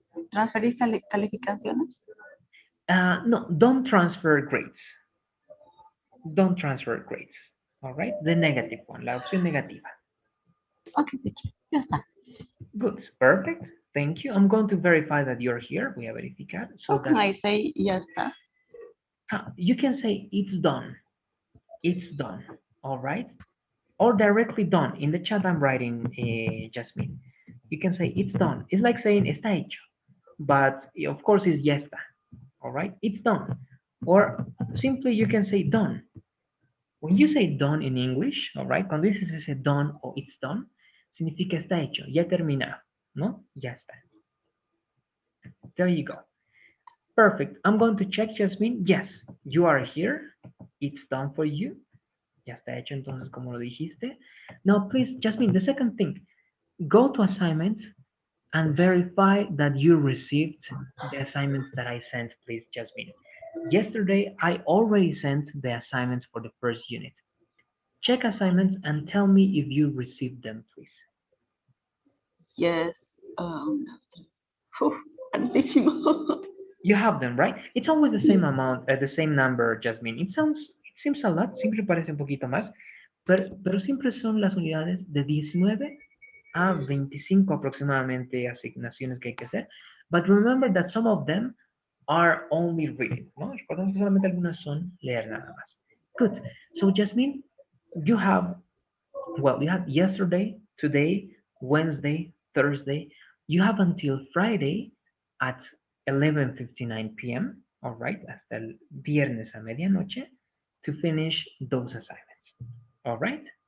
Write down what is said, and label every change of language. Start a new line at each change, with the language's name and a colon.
Spanish: ¿Transferir calificaciones?
English: No, don't transfer grades. Don't transfer grades. All right, the negative one,
Spanish: la opción negativa. Ok, teacher, ya está.
English: Good, perfect. Thank you. I'm going to verify that you're here.
Spanish: Voy a verificar.
English: So How can that I say ya está? you can say it's done. It's done. All right. Or directly done. In the chat, I'm writing, Jasmine. You can say it's done. It's like saying está hecho. But of course, it's ya está. All right. It's done. Or simply you can say done. When you say done in English, all right,
Spanish: cuando dices ese done o it's done, significa está hecho, ya terminado, ¿no? Ya está.
English: There you go. Perfect. I'm going to check, Jasmine. Yes, you are here. It's done for you.
Spanish: Ya está hecho, entonces, como lo dijiste.
English: Now, please, Jasmine, the second thing, go to assignments and verify that you received the assignments that I sent, please, Jasmine. Yesterday, I already sent the assignments for the first unit. Check assignments and tell me if you received them, please. Yes.
Spanish: Altísimo.
English: You have them, right? It's always the same amount, the same number, Jasmine. It seems a lot,
Spanish: siempre parece un poquito más, pero siempre son las unidades de 19 a 25 aproximadamente asignaciones que hay que hacer.
English: But remember that some of them are only reading, ¿no?
Spanish: Recordemos que solamente algunas son leer nada más.
English: Good. So, Jasmine, you have yesterday, today, Wednesday, Thursday. You have until Friday at 11:59 p.m. All right,
Spanish: hasta el viernes a medianoche
English: to finish those assignments. All right?